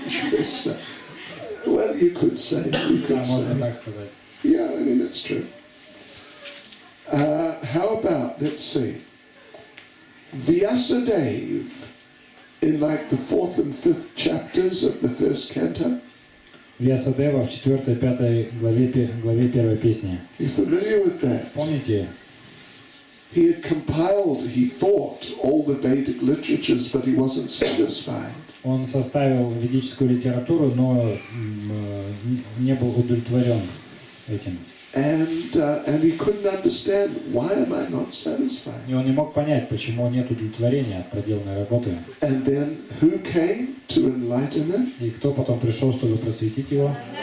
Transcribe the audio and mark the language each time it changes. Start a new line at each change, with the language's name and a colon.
English: Krishna. Well, you could say. You
Russian: Да,
English: could
Russian: можно
English: say.
Russian: так сказать.
English: Yeah, I mean, that's true. How about, let's see, Vyasadeva in like the 4th and 5th chapters of the first canto?
Russian: Вьясадева в 4-5 главе первой песни.
English: You familiar with that?
Russian: Помните?
English: He had compiled, he thought, all the Vedic literatures, but he wasn't satisfied.
Russian: Он составил ведическую литературу, но не был удовлетворен этим.
English: And he couldn't understand, why am I not satisfied?
Russian: И он не мог понять, почему нет удовлетворения от проделанной работы.
English: And then who came to enlighten him?
Russian: И кто потом пришел, чтобы просветить его?